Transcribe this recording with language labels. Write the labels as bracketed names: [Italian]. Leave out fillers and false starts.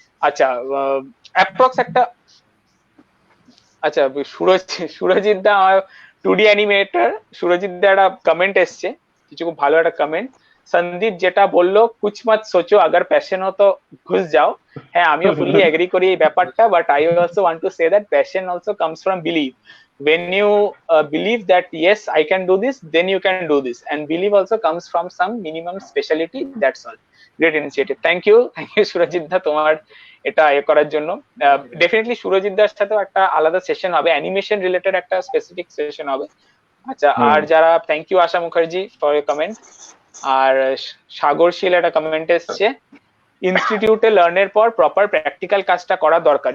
[Bangla] আচ্ছা, অ্যাপ্রক্স একটা, আচ্ছা সুরজিৎ দা 2D অ্যানিমেটর সুরজিৎ দা একটা কমেন্ট এসছে, কিছু খুব ভালো একটা কমেন্ট। [Hindi] সন্দীপ [Bangla] যেটা বললো [Hindi] কুছ মত সোচো, আগার প্যাশন হো তো ঘুস যাও। [Bangla] হ্যাঁ, আমিও ফুললি এগ্রি করি এই ব্যাপারটা, but [English] I also want to say that passion also comes from believe. When you believe that yes I can do this, then you can do this, and believe also comes from some minimum speciality, that's all. Great initiative, thank you [Bangla] Surajit দা তোমার এটা করার জন্য। Definitely Surajit দার সাথেও একটা আলাদা session হবে, animation related একটা স্পেসিফিক সেশন হবে। আচ্ছা, আর যারা, [English] Thank you Asha Mukherjee for your comment. [Bangla] আর সাগরশীল একটা কমেন্ট এসছে, ইনস্টিটিউটে লার্নের পর প্রপার প্র্যাকটিক্যাল কাজটা করা দরকার।